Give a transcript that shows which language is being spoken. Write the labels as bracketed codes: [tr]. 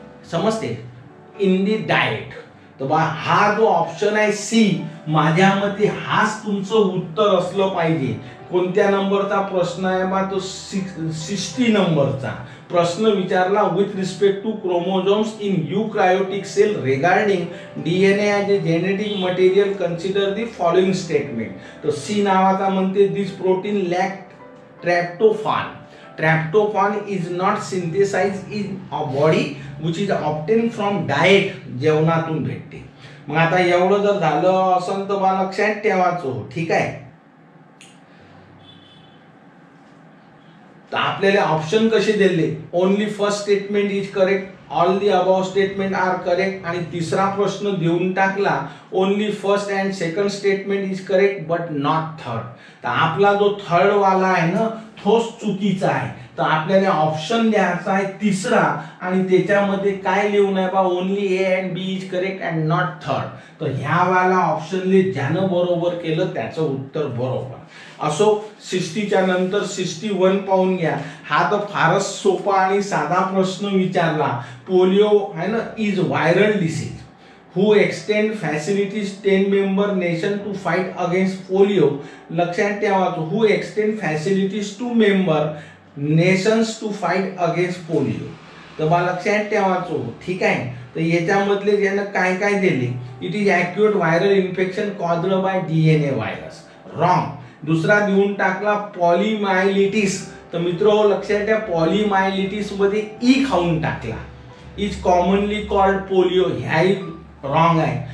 [mr] समजते [en] in the diet. [mr] तर बा हा जो ऑप्शन आहे सी माझ्या मते हाच तुमचं उत्तर असलं पाहिजे. कोणत्या नंबरचा प्रश्न आहे बा तो 60 नंबरचा प्रश्न विचारला [en] With respect to chromosomes in eukaryotic cell regarding DNA as a genetic material consider the following statement. [mr] तर सी नावाचा म्हणते [en] This protein lack tryptophan. Tryptophan is not synthesized in our body which is obtained from diet. [mr] जेवणातून भेटते. मग आता एवढं जर झालं असं तर मला लक्षात ठेवायचं. ठीक आहे. तर आपल्याला ऑप्शन कसे दिले [en] Only first statement is correct, all the above statement are correct. [mr] आणि तिसरा प्रश्न देऊन टाकला [en] Only first and second statement is correct but not third. [mr] तर आपला जो थर्ड वाला आहे ना तोच चुकीचा आहे. तर आपल्याला ऑप्शन द्यायचा आहे तिसरा आणि त्याच्यामध्ये काय लिहून आहे बा [en] Only A and B is correct and not third. [mr] तर ह्या वाला ऑप्शनले ज्यानं बरोबर केलं त्याचं उत्तर बरोबर. असो 60च्या नंतर 61 पाहून घ्या. हा तर फारच सोपा आणि साधा प्रश्न विचारला. पोलिओ आहे ना [en] Is viral disease who extend facilities 10 member nation to fight against polio. [mr] लक्षात ठेवायचं [en] who extend facilities to member nations to fight against polio. [mr] तर मला लक्षात ठेवायचं. ठीक आहे. तर याच्यामधले ज्यानं काय काय दिले [en] It is acute viral infection caused by DNA virus. Wrong. [mr] दुसरा देऊन टाकला पॉलीमायलिटिस. तर मित्र लक्षात ठेवा पॉलीमायलिटिस मध्ये ई खाऊन टाकला. [en] Is commonly called polio. [mr] ह्याही रॉंग आहे.